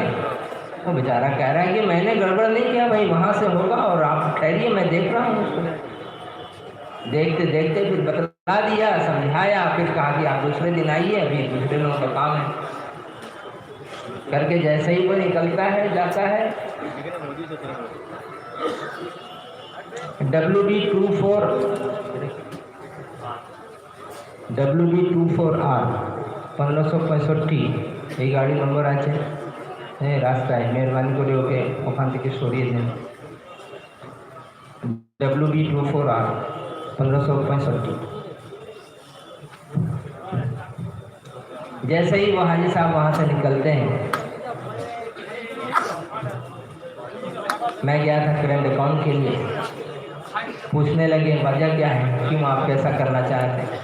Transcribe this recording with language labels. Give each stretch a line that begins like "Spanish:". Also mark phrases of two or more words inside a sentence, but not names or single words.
Urdu: وہ بیچارہ کہہ رہا ہے کہ میں نے گڑبڑ نہیں کیا بھائی، وہاں سے ہوگا اور آپ ٹھہریے میں دیکھ رہا ہوں اس کو۔ دیکھتے دیکھتے پھر بتلا دیا، سمجھایا، پھر کہا کہ آپ دوسرے دن آئیے، ابھی دوسرے لوگوں کا کام ہے۔ کر کے جیسے ہی وہ نکلتا ہے، جاتا ہے،
Bangla: WD24R 1565 এই গাড়ি নম্বর আছে রাস্তায়, মেহরবানি করে ওকে ওখান থেকে সরিয়ে দেন। WD24R 1565।
Urdu: جیسے ہی وہ حاجی صاحب وہاں سے نکلتے ہیں، میں گیا تھا
English: current account
Urdu: کے لیے، پوچھنے لگے وجہ کیا ہے، کیوں آپ کیسا کرنا چاہتے ہیں؟